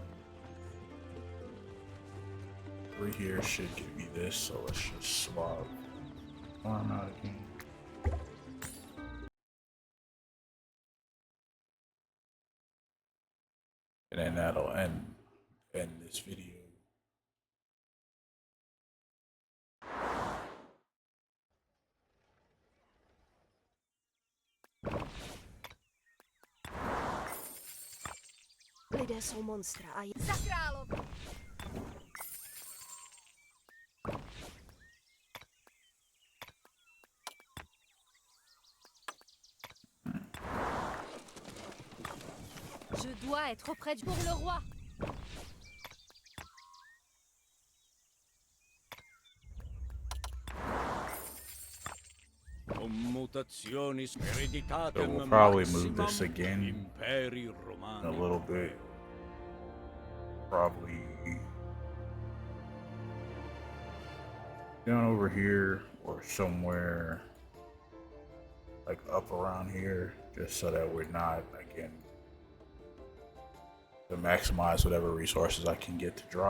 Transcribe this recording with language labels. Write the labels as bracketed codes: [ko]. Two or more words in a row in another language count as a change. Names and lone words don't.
[en] 3 here should give me this, so let's just swap farm out again. And then that'll end this video. [cs] Lidé jsou monstra a za králov. [fr] Je dois être près pour le roi. [en] So we'll probably move this again in a little bit. Probably down over here or somewhere like up around here, just so that we're not, again, to maximize whatever resources I can get to drop.